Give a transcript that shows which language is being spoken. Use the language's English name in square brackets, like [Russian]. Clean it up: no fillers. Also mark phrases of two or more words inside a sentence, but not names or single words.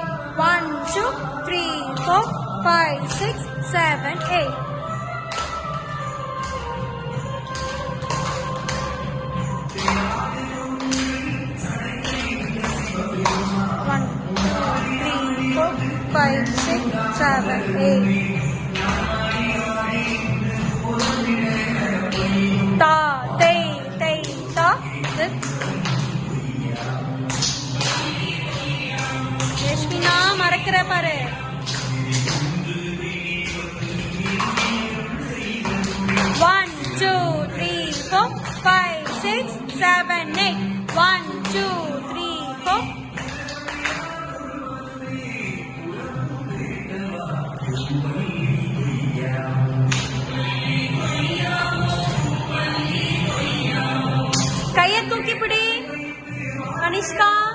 [English] 1, 2, 3, 4, 5, 6, 7, 8. One, 2, 3, 4, 5, 6, 7, 8. Ta, tay, ta. Sit. [Tamil] Yashmina, மறக்கிற பாரு. [English] 1, 2, 3, 4, 5, 6, 7, 8. [Tamil] 1, 2, 3, 4. கையை தூக்கி பிடி கனிஷ்கா.